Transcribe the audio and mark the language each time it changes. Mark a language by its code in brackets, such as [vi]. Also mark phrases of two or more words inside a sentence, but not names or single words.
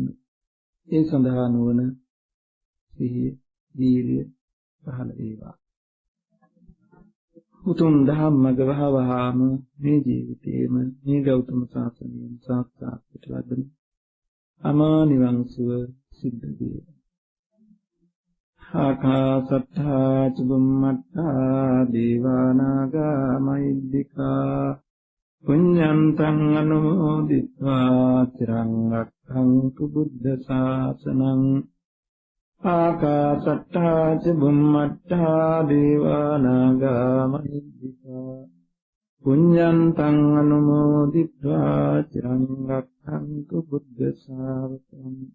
[si] ඒ සඳහා නුවණ සිහිය දීර්ය පහළ වේවා. උතුම් ධම්මග වහවහාම මේ ජීවිතේම මේ ගෞතම සාසනයෙන් සාක්ෂාත් කොට ලබන අමා නිවන් සුව සිද්ධ වේවා. [pi] ආකාසත්තා චුම්මත්තා දේවානාගා මහිද්దికා පුඤ්ඤන්තං අනුමෝදිत्वा චිරං රක්ඛන්තු බුද්ධ ශාසනං. ආකාසත්තා චුම්මත්තා දේවානාගා මහිද්దికා පුඤ්ඤන්තං අනුමෝදිत्वा චිරං රක්ඛන්තු බුද්ධ ශාසනං.